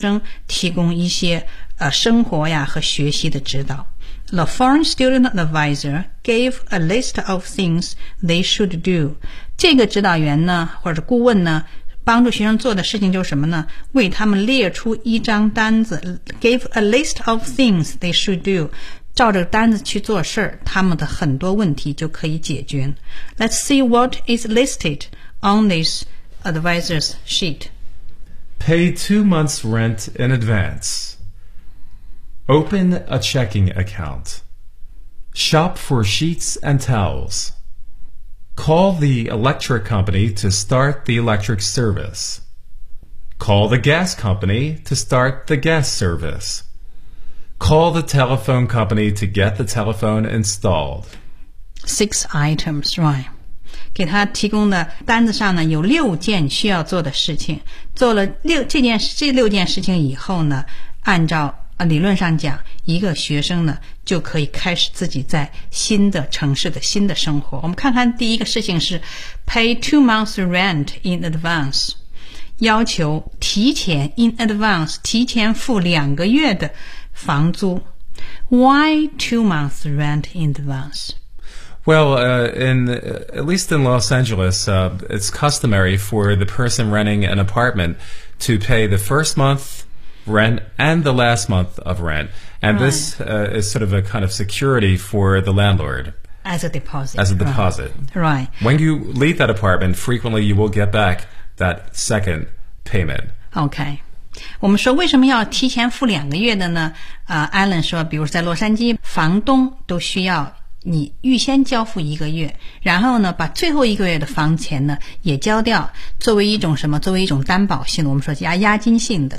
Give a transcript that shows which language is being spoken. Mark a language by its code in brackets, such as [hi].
[zh] 生提供一些生活呀和学习的指导。 [en] The foreign student advisor gave a list of things they should do. [zh] 这个指导员呢或者顾问呢帮助学生做的事情就是什么呢？为他们列出一张单子 ， [en] gave a list of things they should do， [zh] 照着单子去做事，他们的很多问题就可以解决。 [en] Let's see what is listed on this advisor's sheet. Pay 2 months' rent in advance. Open a checking account. Shop for sheets and towels. Call the electric company to start the electric service. Call the gas company to start the gas service. Call the telephone company to get the telephone installed. Six items, right? [zh] 给他提供的单子上呢有六件需要做的事情。做了这六件事情以后呢，按照理论上讲，一个学生呢就可以开始自己在新的城市的新的生活。我们看看第一个事情是 [en] pay 2 months rent in advance， [zh] 要求提前 in advance 提前付两个月的房租。 [en] Why 2 months rent in advance？ Well, at least in Los Angeles, it's customary for the person renting an apartment to pay the first monthrent and the last month of rent. And this, is sort of a kind of security for the landlord. As a deposit. Right. When you leave that apartment, frequently you will get back that second payment. Okay. [zh] 我们说为什么要提前付两个月的呢？Alan 说，比如在洛杉矶，房东都需要你预先交付一个月，然后呢把最后一个月的房钱呢也交掉，作为一种什么，作为一种担保性的，我们说押金性的。